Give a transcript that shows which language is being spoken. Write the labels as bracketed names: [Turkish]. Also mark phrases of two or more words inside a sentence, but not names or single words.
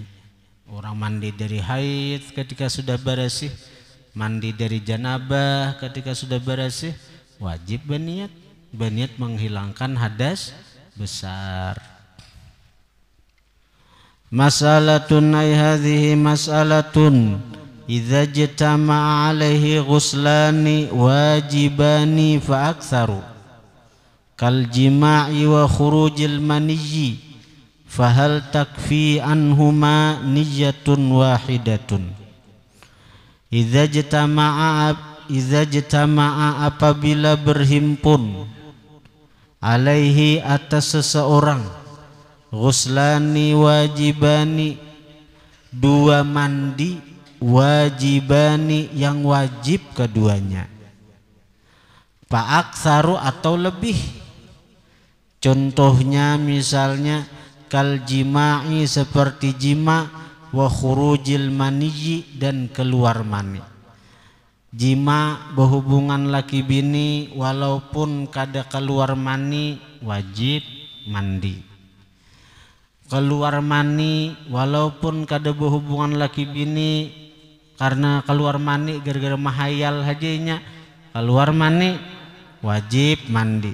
[Banjar] Orang mandi dari haid ketika sudah bersih, mandi dari janabah ketika sudah bersih, wajib berniat. Berniat menghilangkan hadas besar. [Arabic] مسألة أي هذه مسألة إذا اجتمع عليه غسلان واجبان فأكثر كالجماع وخروج المني فهل تكفي عنهما نية واحدة. إذا اجتمع [Banjar] apabila berhimpun alaihi atas seseorang [Arabic] غسلان واجبان, [Banjar] dua mandi wajibani yang wajib keduanya, fa'aktsaru atau lebih. Contohnya misalnya [Arabic] كالجماع, [Banjar] seperti jima, [Arabic] وخروج المني, [Banjar] dan keluar mani. Jima berhubungan laki bini walaupun kada keluar mani, wajib mandi. Keluar mani walaupun kada berhubungan laki bini, karena keluar mani gara-gara mahayal hajanya, keluar mani wajib mandi.